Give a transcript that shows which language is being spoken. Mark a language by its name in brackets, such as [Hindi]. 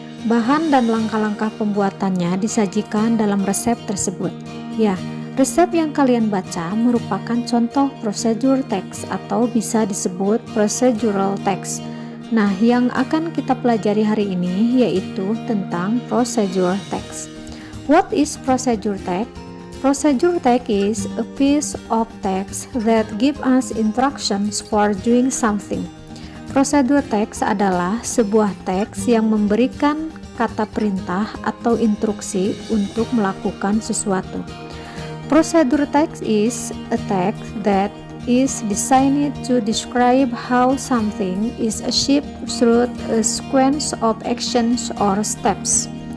[Indonesian] Bahan dan langkah-langkah pembuatannya disajikan dalam resep tersebut. Ya, resep yang kalian baca merupakan contoh procedure text atau bisa disebut procedural text. Nah, yang akan kita pelajari hari ini yaitu tentang procedure text. [English] What is procedure text? Procedure text is a piece of text that give us instructions for doing something. [Indonesian] Procedure text adalah sebuah teks yang memberikan kata perintah atau instruksi untuk melakukan sesuatu. [English] Procedure text is a text that is designed to describe how something is achieved through a sequence of actions or steps.